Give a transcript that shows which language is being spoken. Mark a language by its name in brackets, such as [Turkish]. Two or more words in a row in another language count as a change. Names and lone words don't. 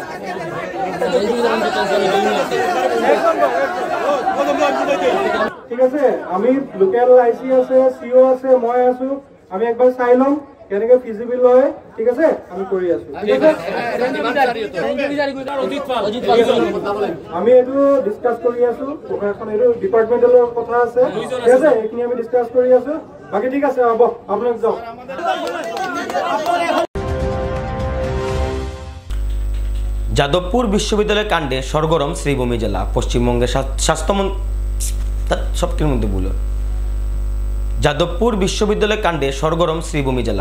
[Assamese] ঠিক আছে, আমি [English] local IC [Assamese] আছে, সিও আছে, মই আছো, আমি একবাৰ চাই ল'ম কেনেকে ফিজিবল হয়, ঠিক আছে, আমি কৰি আছো, ঠিক আছে। আমি এইটো ডিছকাছ কৰি আছো, প্ৰশাসন এইটো ডিপাৰ্টমেণ্টেল কথা আছে, ঠিক আছে, এইখিনি আমি ডিছকাছ কৰি আছো। বাকী ঠিক আছে, হ'ব, আপোনালোক যাওক। [Bangla] যাদবপুর বিশ্ববিদ্যালয় কাণ্ডে সরগরম শ্রীভূমি জেলা। পশ্চিমবঙ্গের যাদবপুর বিশ্ববিদ্যালয় কাণ্ডে সরগরম শ্রীভূমি জেলা।